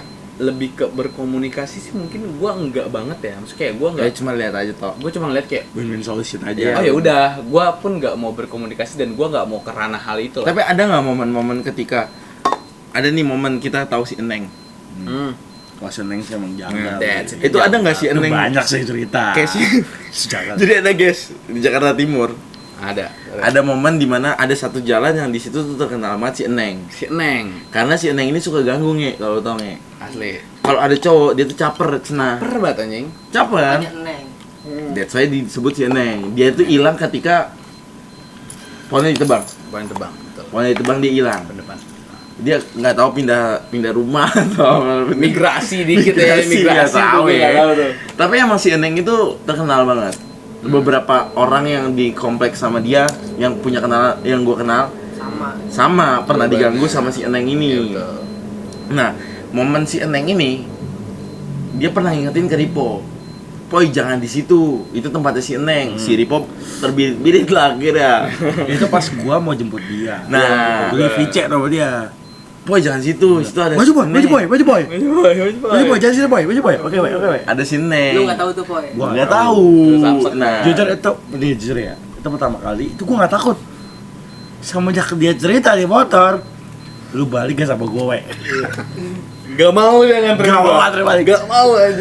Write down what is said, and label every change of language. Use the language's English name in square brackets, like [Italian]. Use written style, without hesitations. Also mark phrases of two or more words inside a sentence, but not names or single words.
[Indonesian] lebih ke berkomunikasi sih mungkin gue enggak banget ya. Maksudnya kayak gue Ya enggak cuma lihat aja toh. gue cuma ngeliat kayak [English] Win-win solution aja. [Indonesian] Iya. oh ya udah, gue pun nggak mau berkomunikasi dan gue nggak mau ke ranah hal itu lah. Tapi ada nggak momen-momen ketika ada nih momen kita tahu si Eneng? Kalau seneng sih emang jangan. [English] That's it. [Indonesian] Itu ada nggak si Itu Eneng? banyak sih cerita. Kayak si Jangan. Jadi ada guys di Jakarta Timur. Ada Ada momen dimana ada satu jalan yang di situ tuh terkenal banget si Eneng. si Neng Karena si Eneng ini suka ganggu nge, kalau tau nge. asli Kalau ada cowok dia tuh caper, cenah. per banget anjing. Caper. Banyak neng. [English] That's why [Indonesian] disebut si Eneng. Dia tuh hilang ketika pohonnya ditebang. Bukan tebang betul. Pohonnya ditebang dia hilang. Ke depan. Dia nggak tahu pindah rumah atau apa. Migrasi dikit ya, nggak tahu tuh, ya. nggak tahu tuh. Tapi emang si Eneng itu terkenal banget. Beberapa orang yang di kompleks sama dia yang punya kenal yang gue kenal sama pernah diganggu sama si Eneng ini. Iya, betul. Nah, momen si Eneng ini dia pernah ngingetin ke Ripo, "Poy, jangan di situ. Itu tempatnya si Eneng." Si Ripo terbirit-birit lah akhirnya. Itu pas gua mau jemput dia. Nah, beli VC sama dia. Boy jangan situ, situ ada Baju boy, si baju Neng. boy, baju boy. Baju Baju boy, jangan sini boy, baju boy. Oke, oke. Ada si Neng. Lu nggak tahu tuh Poy. Gua Nggak tahu. Samsek. Nah, Jujur itu, nih jujur ya. Itu pertama kali, itu gua nggak takut. Semenjak dia cerita di motor, lu balik gak sama gue, we? Gak mau dia nganterin Gak gua. mau anterin balik. Gak mau aja.